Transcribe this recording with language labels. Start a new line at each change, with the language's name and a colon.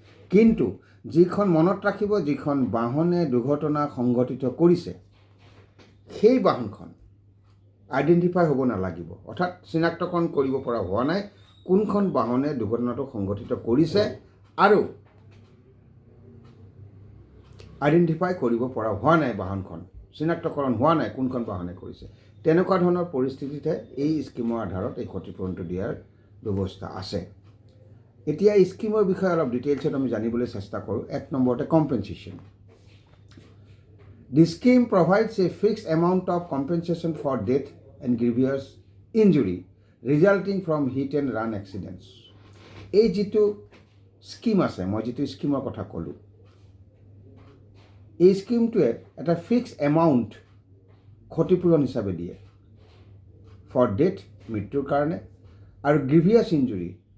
Assamese: কিন্তু যিখন মনত ৰাখিব, যিখন বাহনে দুৰ্ঘটনা সংঘটিত কৰিছে সেই বাহনখন আইডেণ্টিফাই হ'ব নালাগিব, অৰ্থাৎ চিনাক্তকৰণ কৰিব পৰা হোৱা নাই কোনখন বাহনে দুৰ্ঘটনাটো সংঘটিত কৰিছে আৰু আইডেণ্টিফাই কৰিব পৰা হোৱা নাই, বাহনখন চিনাক্তকৰণ হোৱা নাই কোনখন বাহনে কৰিছে, তেনেকুৱা ধৰণৰ পৰিস্থিতিতহে এই স্কিমৰ আধাৰত এই ক্ষতিপূৰণটো দিয়াৰ ব্যৱস্থা আছে। এতিয়া এই স্কিমৰ বিষয়ে অলপ ডিটেইলছত আমি জানিবলৈ চেষ্টা কৰোঁ। 1 নম্বৰতে compensation.
English: The scheme provides a fixed amount of compensation for death and grievous injury resulting from hit and run accidents.
Assamese: এই যিটো স্কিম আছে, মই যিটো স্কিমৰ কথা ক'লোঁ, এই স্কিমটোৱে এটা ফিক্সড এমাউণ্ট ক্ষতিপূৰণ হিচাপে দিয়ে ফৰ ডেথ, মৃত্যুৰ কাৰণে, আৰু গ্ৰিভিয়াছ ইঞ্জুৰি,